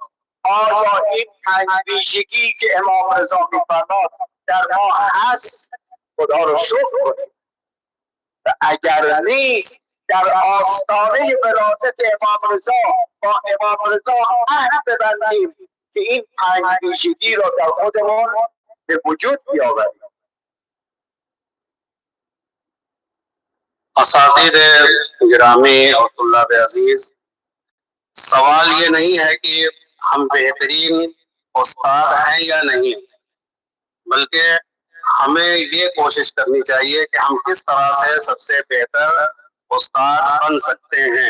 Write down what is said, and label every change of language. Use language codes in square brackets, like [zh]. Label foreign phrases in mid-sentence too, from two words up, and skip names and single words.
[fa] آیا این 5 ویژگی که امام رضا میفرماد در ما هست؟ خدا رو شکر کنیم. و اگر نیست در آستانه ولادت امام رضا با امام رضا عهد ببندیم که این 5 ویژگی را در خودمان به وجود بیاوریم. [ur] اساتید گرامی اور طلاب عزیز، سوال یہ نہیں ہے کہ ہم بہترین استاد ہیں یا نہیں، بلکہ ہمیں یہ کوشش کرنی چاہیے کہ ہم کس طرح سے سب سے بہتر استاد بن سکتے ہیں.